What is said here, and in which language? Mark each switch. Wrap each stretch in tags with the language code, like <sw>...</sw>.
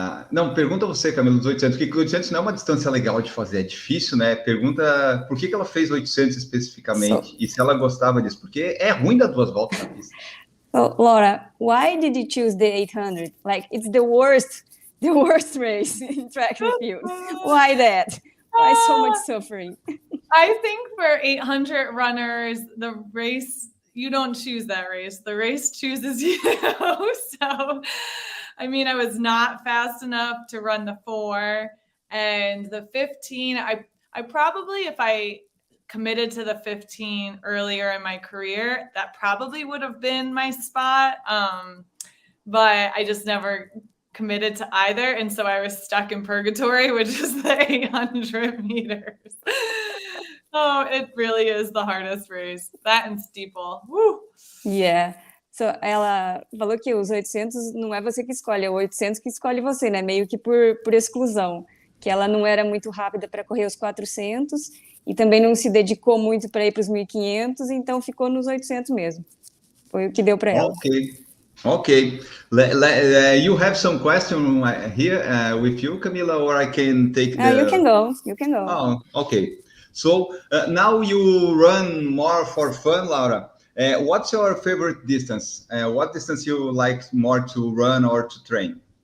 <pt>Não, pergunta você, Camila, dos 800, porque 800 não é uma distância legal de fazer, é difícil, né? Pergunta por que ela fez 800 especificamente e se ela gostava disso, porque é ruim dar 2 voltas na pista.</pt> <en>So, Laura, why did you choose the 800? Like, it's the worst race in track and field. Why that? Why so much suffering? I think for 800 runners, the race, you don't choose that race. The race chooses you. So, I mean, I was not fast enough to run the 4 and the 15. I probably, if I committed to the 15 earlier in my career, that probably would have been my spot. But I just never committed to either. And so I was stuck in purgatory, which is the 800 meters. Oh, it really is the hardest race. That and steeple. Woo! Yeah.</en> <pt>So, ela falou que os 800 não é você que escolhe, é o 800 que escolhe você, né? Meio que por exclusão. Que ela não era muito rápida para correr os 400 e também não se dedicou muito para ir para os 1.500, então ficou nos 800 mesmo. Foi o que deu para ela.</pt> <en>Okay. You have some question here with you, Camila, or I can take You can go. Oh, okay. So now you run more for fun, Laura. What's your favorite distance? What distance you like more to run or to train?</en>